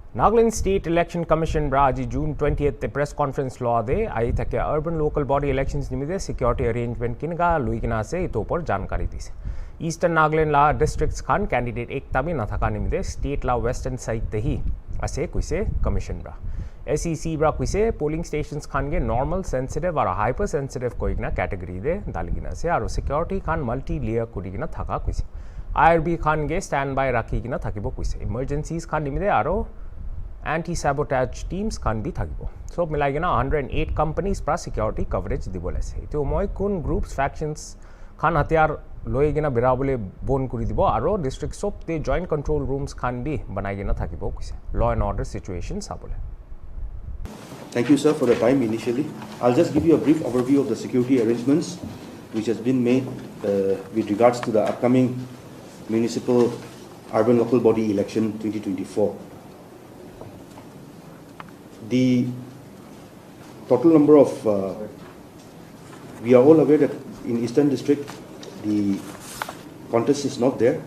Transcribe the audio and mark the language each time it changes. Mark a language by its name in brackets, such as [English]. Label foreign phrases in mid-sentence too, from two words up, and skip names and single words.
[Naga Pidgin] Nagaland State Election Commission Braji June 20th [English] press conference [Naga Pidgin] law de ai thake [English] urban local body elections [Naga Pidgin] nimide [English] security arrangement [Naga Pidgin] kinga luigina se itopor jankari dise. Eastern Nagaland la districts khan candidate ek tabi na thaka nimide state la [English] western side [Naga Pidgin] te hi ase kuise commission bra. SEC bra kuise [English] polling stations [Naga Pidgin] khan ge [English] normal sensitive or hypersensitive [Naga Pidgin] koigna category de daligina se aro security khan [English] multi layer [Naga Pidgin] kurigina thaka kuise. IRB khan ge standby rakhigina thakibo kuise. Emergencies khan nimide aro [English] anti-sabotage teams [Naga Pidgin] can be thagibo. So, milaigena 108 companies pra [English] security coverage [Naga Pidgin] dibole ase. To moi kun groups factions khan hatiar loigena birabole bon kuri dibo aro district sop te [English] joint control rooms [Naga Pidgin] can be banaigena thagibo kuise. [English] Law and order situation sabole. Thank you, sir, for the time initially. I'll just give you a brief overview of the security arrangements which has been made with regards to the upcoming municipal urban local body election 2024. The total number of, we are all aware that in Eastern District, the contest is not there.